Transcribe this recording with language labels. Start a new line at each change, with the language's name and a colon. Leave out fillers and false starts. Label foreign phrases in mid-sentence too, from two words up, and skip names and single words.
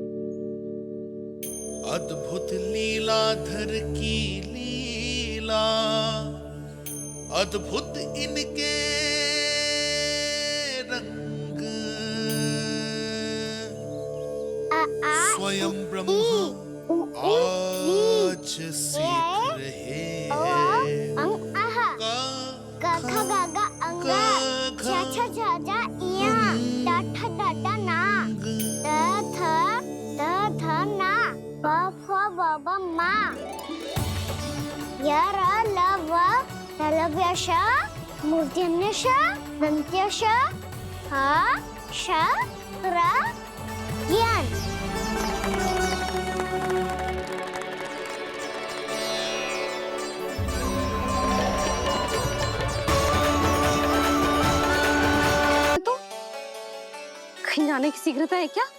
Hindi: अद्भुत लीलाधर की लीला, अद्भुत इनके रंग, स्वयं ब्रह्म आज सीख रहे हैं। गा खा गा गा अंगा, छा छा छा जा इया, टा ठा टा टा ना, ता था ना, बा फा बा बा मा, या रा ला वा, तलव्यशा, मूर्धन्यशा, दन्त्यशा, हा शा रा ज्ञान। कहीं जाने की शीघ्रता है क्या?